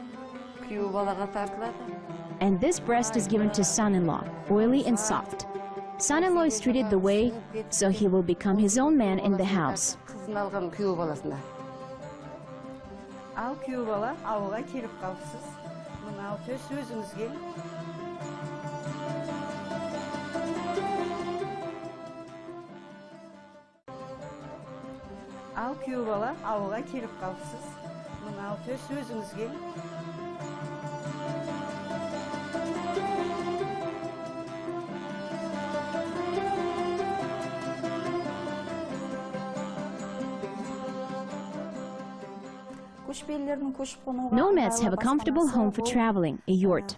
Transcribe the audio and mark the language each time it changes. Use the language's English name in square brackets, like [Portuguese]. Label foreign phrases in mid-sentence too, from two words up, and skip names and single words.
[English] And this breast is given to son-in-law, oily and soft. Son-in-law is treated the way, so he will become his own man in the house. [Kazakh] Al kүйеу бала ауылға келіп қалыпсыз. Мынау төс өзіңізге. Ал күйеу бала ауылға келіп қалыпсыз. Мынау төс өзіңізге. [English] Nomads have a comfortable home for traveling, a yurt.